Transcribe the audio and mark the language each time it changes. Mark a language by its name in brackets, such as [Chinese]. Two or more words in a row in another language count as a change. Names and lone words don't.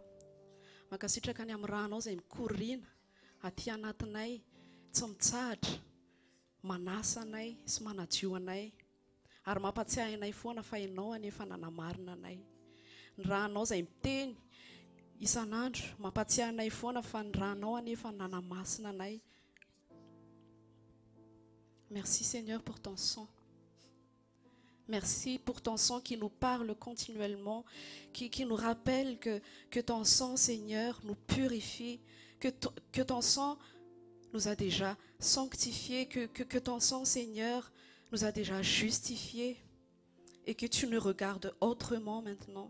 [Malagasy] Mankasitraka ny amin'ny rahanao izay mikoriana aty anatinay, tsy mitsahatra, manasa anay sy manadio anay. Ary mampatsiahy anay foana fa ianao anefa nanamarina anay. Ny rahanao izay miteny isan'andro mampatsiahy anay foana fa ny rahanao anefa nanamasina anay. [French] Merci Seigneur pour ton sang. Merci pour ton sang qui nous parle continuellement, qui nous rappelle que ton sang, Seigneur, nous purifie, que ton sang nous a déjà sanctifiés, que ton sang, Seigneur, nous a déjà justifiés et que tu nous regardes autrement maintenant.